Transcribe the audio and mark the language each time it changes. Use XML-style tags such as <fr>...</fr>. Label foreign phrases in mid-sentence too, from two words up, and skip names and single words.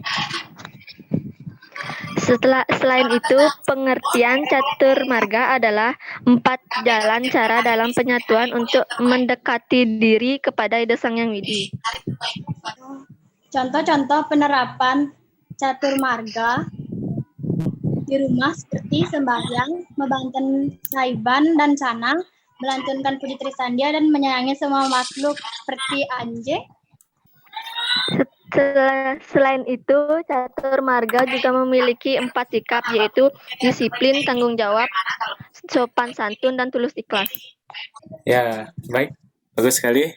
<id>Selain itu, pengertian catur marga adalah 4 jalan cara dalam penyatuan untuk mendekati diri kepada Ida Sang Yang Widi. Contoh-contoh penerapan catur marga di rumah seperti sembahyang, membanten saiban dan canang, melantunkan puji trisandia, dan menyayangi semua makhluk seperti anjing. Selain itu, catur marga juga memiliki 4 sikap, yaitu disiplin, tanggung jawab, sopan santun, dan tulus ikhlas. Ya, baik. Bagus sekali.</id>